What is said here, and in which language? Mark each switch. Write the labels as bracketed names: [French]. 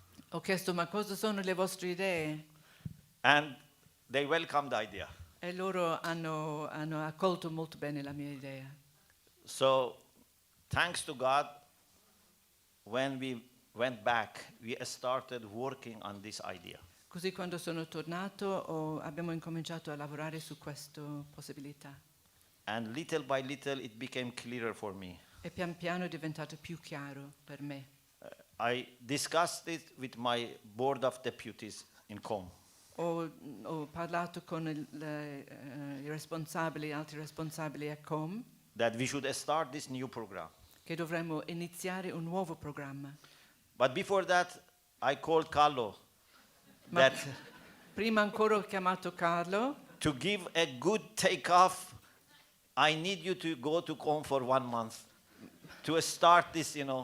[Italian] Ho chiesto, ma cosa sono le vostre idee? [English] And they welcomed the idea. [Italian] E loro hanno accolto molto bene la mia idea. [English] So thanks to God, when we went back, we started working on this idea. [Italian] Così quando sono tornato abbiamo incominciato a lavorare su questa possibilità. [English] And little by little it became clearer for me. [Italian] E pian piano è diventato più chiaro per me. [English] I discussed it with my board of deputies in Com. [Italian] Ho parlato con i responsabili, altri responsabili a Com, [English] That we should start this new program. [Italian] che dovremmo iniziare un nuovo programma. [English] But before that, I called Carlo [Italian] Ma [English] that [Italian] prima ancora ho chiamato Carlo [English] to give a good takeoff, I need you to go to Com for 1 month to start this,